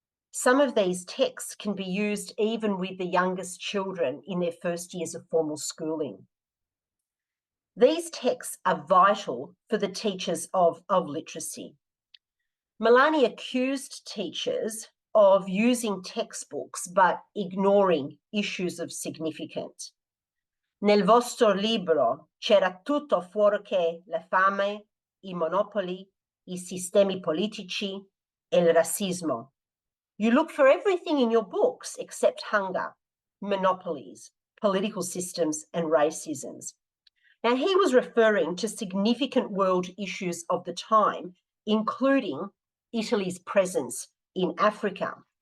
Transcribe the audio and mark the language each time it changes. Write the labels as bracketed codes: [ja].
[en] Some of these texts can be used even with the youngest children in their first years of formal schooling. These texts are vital for the teachers of literacy. Milani accused teachers of using textbooks but ignoring issues of significance. [it] Nel vostro libro c'era tutto fuorché la fame, I monopoli, I sistemi politici e il razzismo. [en] You look for everything in your books except hunger, monopolies, political systems and racisms. Now, he was referring to significant world issues of the time, including Italy's presence in Africa.